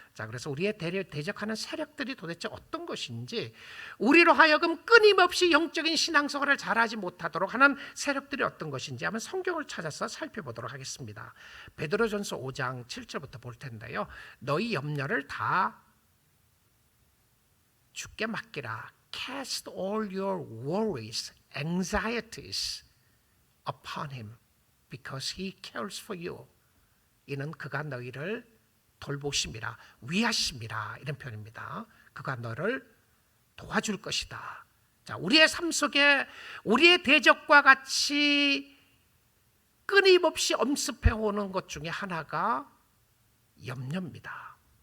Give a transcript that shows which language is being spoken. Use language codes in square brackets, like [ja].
[ko] 자, 그래서 우리의 대적하는 세력들이 도대체 어떤 것인지, 우리로 하여금 끊임없이 영적인 신앙생활을 잘하지 못하도록 하는 세력들이 어떤 것인지 한번 성경을 찾아서 살펴보도록 하겠습니다. 베드로전서 5장 7절부터 볼 텐데요. 너희 염려를 다 주께 맡기라. [en] Cast all your worries, anxieties upon him, because he cares for you. [ko] 이는 그가 너희를 돌보심이라, 위하심이라, 이런 표현입니다. 그가 너를 도와줄 것이다. 자, 우리의 삶 속에 우리의 대적과 같이 끊임없이 엄습해 오는 것 중에 하나가 염려입니다.